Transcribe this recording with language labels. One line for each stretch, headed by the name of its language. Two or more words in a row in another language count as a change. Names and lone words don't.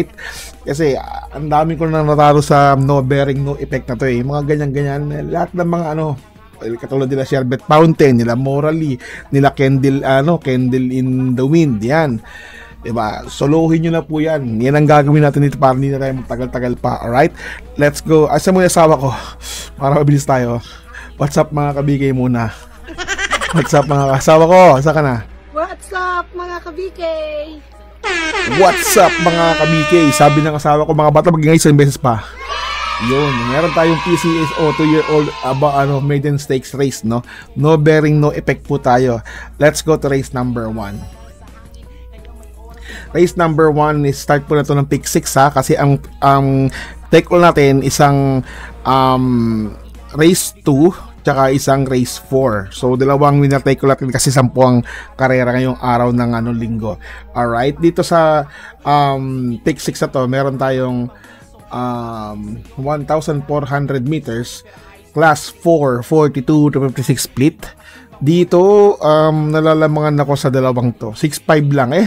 Filipino: Kasi ang dami ko na natalo sa
English: no bearing no effect
Filipino: na to eh. Mga ganyan-ganyan, lahat ng mga katulad nila Sherbet Fountain, nila Morally, nila Candle in the Wind, yan. Diba? Solohin nyo na po yan. Yan ang gagawin natin dito para hindi na tayo magtagal-tagal pa.
English: Alright? Let's go.
Filipino: Asa mo yung asawa ko? Para mabilis tayo.
English: What's up
Filipino: mga kabigay muna?
English: What's up
Filipino: mga asawa ko? Asa ka na?
English: What's up
Filipino: mga kabigay?
English: What's up
Filipino: mga kabigay? Sabi ng asawa ko, mga bata mag-ingay isang beses pa. Yun, meron tayong PCSO
English: 2-year-old maiden stakes race,
Filipino: no?
English: No bearing, no effect po tayo. Let's go to race number 1. Race number 1 is start
Filipino: po na to ng pick 6 ha, kasi ang
English: take all
Filipino: natin isang race 2 tsaka isang race 4. So dalawang
English: winner take all
Filipino: natin kasi 10 ang karera ngayong araw ng linggo. Alright, dito sa pick 6 na to, meron tayong
English: 1,400 meters class 4 42 to 56 split.
Filipino: Dito nalalamangan ako sa dalawang to, 6.5 lang eh.